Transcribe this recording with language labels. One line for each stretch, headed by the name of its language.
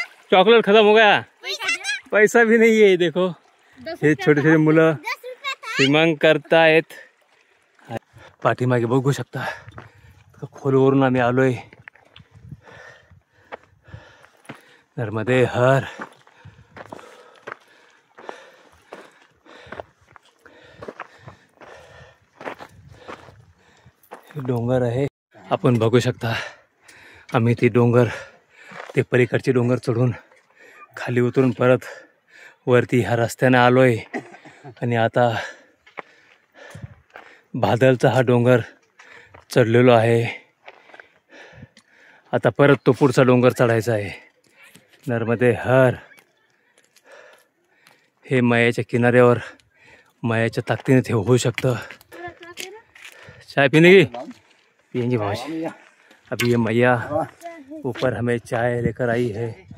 Hindi: Chocolate खत्म हो गया, पैसा भी नहीं है.
Marathi: देखो हे छोटे छोटे मुलं स्विमिंग करतायत. पाठीमागे बघू शकता खोलवरून आम्ही आलोय. नर्मदे हर. डोंगर आहे. आपण बघू शकता आम्ही ती डोंगर, ते पलीकडचे डोंगर चढून खाली उतरून परत वरती ह्या रस्त्याने आलोय. आणि आता भादलचा हा डोंगर चढलेलो आहे. आता परत तो पुढचा डोंगर चढायचा आहे. नर्मदे हर. हे मैयाच्या किनाऱ्यावर मैयाच्या ताकदीने ते होऊ शकतं.
Hindi: चाय पीने की पियेंगे भाई. अभी ये मैया ऊपर हमें चाय लेकर आई है.